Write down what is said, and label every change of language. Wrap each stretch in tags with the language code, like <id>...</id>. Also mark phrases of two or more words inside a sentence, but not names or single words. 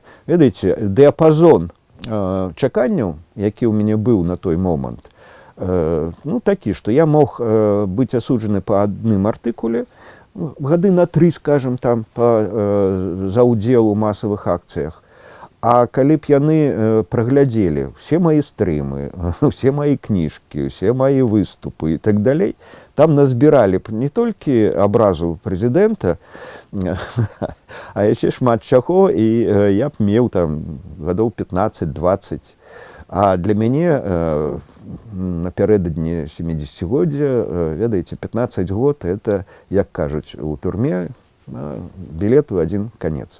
<be>Ведаеце, дыяпазон чаканняў, які ў мяне быў на той момант, такі, што я мог быць асуджаны па адным артыкуле, гады на 3, скажем, там, за ўдзел у масавых акцыях. А калі б яны праглядзелі</be> <ru>все мои</ru> <be>стрымы,</be> <ru>все мои</ru> <be>кніжкі,</be> <ru>все мои</ru> <be>выступы і так далей, там назбіралі б не толькі абразу прэзідэнта, а яшчэ шмат чаго, і я б меў там гадоў 15-20. А для мяне напярэдадні 70-годдзя, ведаеце, 15 год, это, як кажуць у турме, білет у</be> <ru>один конец.</ru>